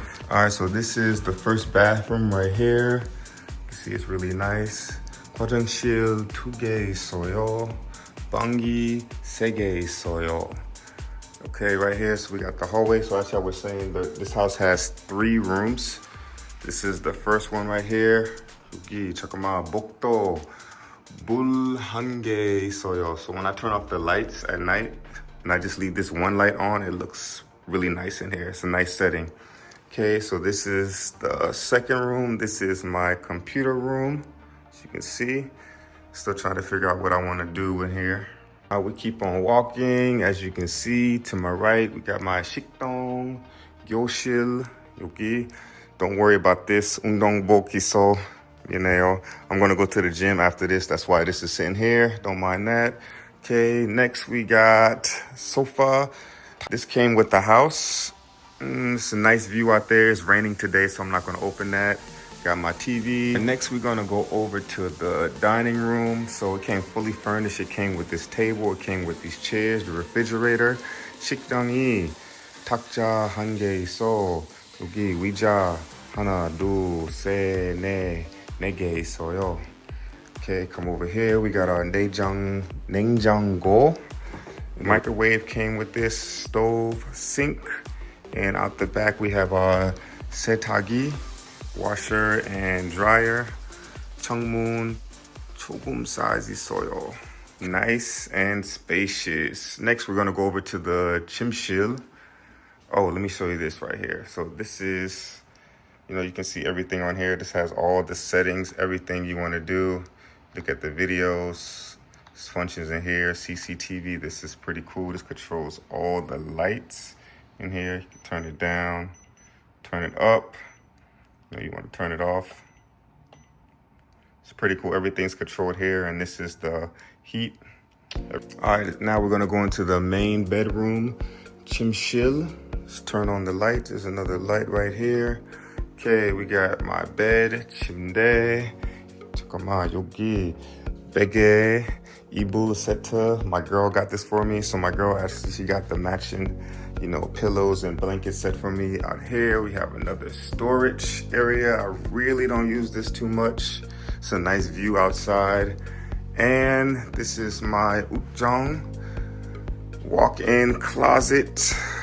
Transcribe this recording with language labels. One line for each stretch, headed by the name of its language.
English: Alright, so this is the first bathroom right here. You can see it's really nice.
Korean: 화장실 2개 있어요. 방이 3개 있어요.
English: Okay, right here, so we got the hallway. So as I was saying, this house has 3 rooms. This is the first one right here.
Korean: 여기 잠깐만 복도 물 1개 있어요.
English: So when I turn off the lights at night and I just leave this one light on, it looks really nice in here. It's a nice setting. Okay, so this is the second room. This is my computer room. As you can see, still trying to figure out what I want to do in here. We keep on walking. As you can see, to my right, we got my
Korean: 식당, 교실, 여기.
English: Don't worry about this.
Korean: 운동복 있어.
English: I'm gonna go to the gym after this. That's why this is sitting here. Don't mind that. Okay, next we got sofa. This came with the house. It's a nice view out there. It's raining today, so I'm not gonna open that. Got my TV. And next we're gonna go over to the dining room. So it came fully furnished. It came with this table. It came with these chairs, the refrigerator.
Korean: 식당이 탁자 한 개 있어. 여기 의자 하나, 둘, 셋, 네 개 있어요.
English: Okay, come over here. We got our 냉장고. The microwave came with this stove, sink. And out the back, we have our 세탁기, washer and dryer.
Korean: 창문 조금 size 있어요.
English: Nice and spacious. Next, we're gonna go over to the 침실. Oh, let me show you this right here. So this is, you can see everything on here. This has all the settings, everything you wanna do. Look at the videos, this functions in here, CCTV. This is pretty cool. This controls all the lights in here. You can turn it down, turn it up. You want to turn it off. It's pretty cool. Everything's controlled here, and this is the heat. All right, now we're gonna go into the main bedroom. 침실. Let's turn on the light. There's another light right here. Okay, we got my bed, 침대.
Korean: 잠깐만, 여기 베개, 이불 세트.
English: My girl got this for me. So my girl actually, she got the matching, pillows and blankets set for me. Out here, we have another storage area. I really don't use this too much. It's a nice view outside. And this is my ukjang walk-in closet.